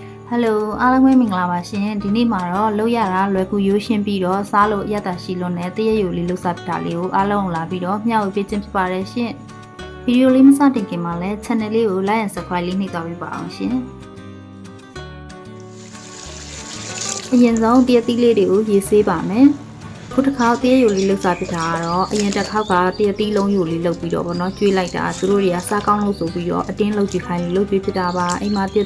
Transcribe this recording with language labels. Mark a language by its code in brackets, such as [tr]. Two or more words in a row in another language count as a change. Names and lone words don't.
[my] Hello အားလုံးပဲမင်္ဂလာပါရှင်ဒီနေ့မှာတော့လောက်ရတာလွယ်ကူရိုးရှင်းပြီးတော့စားလို့ရတာရှိလို့နဲ့တရက်ယူလေးလှုပ်စားပြတာလေးကိုအားလုံးလာပြီးတော့မျှဝေပေးခြင်းဖြစ်ပါတယ်ရှင်ဗီဒီယိုလေးမစတင်ခင်မှာလည်း channel လေးကို [en] like and subscribe [my] လေးနှိပ်သွားပေးပါအောင်ရှင်အရင် ဆုံးတရက်သီးလေးတွေကိုရေးဆေးပါမယ်ခုတစ်ခါတရက်ယူလေးလှုပ်စားပြတာကတော့အရင်တစ်ခေါက်ကတရက်သီးလုံးယူလေးလှုပ်ပြီးတော့ဗောနော်ကျွေးလိုက်တာသူတို့တွေကစားကောင်းလို့ဆိုပြီးတော့အတင်းလှုပ်ကြည့်ခိုင်းလို့လှုပ်ကျွေးဖြစ်တာပါအိမ်မှာတရက်